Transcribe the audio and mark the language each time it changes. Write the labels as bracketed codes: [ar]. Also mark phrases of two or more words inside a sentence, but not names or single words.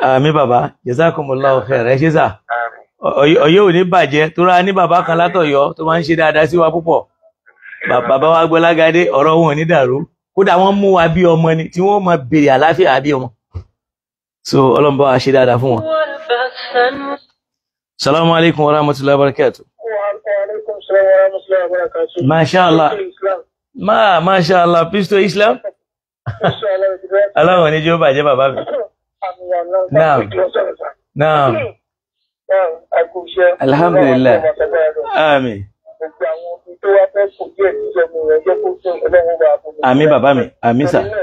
[yo] Àmín bàbá. [ar] جزاكم الله خير. [yo] Ẹ ṣé sà. Ọ̀yọ́ ò ní bàjẹ́ tó rá ní bàbá kan látọ̀yọ́ tó máa ń ṣe dáadáa sí wa púpọ̀. Bàbá wa Gbọ́lágadé ọ̀rọ̀ wọn ò ní dàrú. Kódà wọ́n mú wa bí ọmọ ni tí wọ́n máa béèrè àlàáfíà bí ọmọ. So Ọlọ́run bá wa ṣe dáadáa fún wọn. [ar] السلام عليكم ورحمة الله وبركاته. وعليكم السلام ورحمة الله وبركاته. ما شاء الله. ما شاء الله. [en] Peace to Islam. [yo] Ọlọ́run ní jẹ́ ó bàjẹ́ bàbá mi. [ar] نعم. نعم. الحمد لله. [yo] Àmín. Àmín bàbá mi. Àmín sà.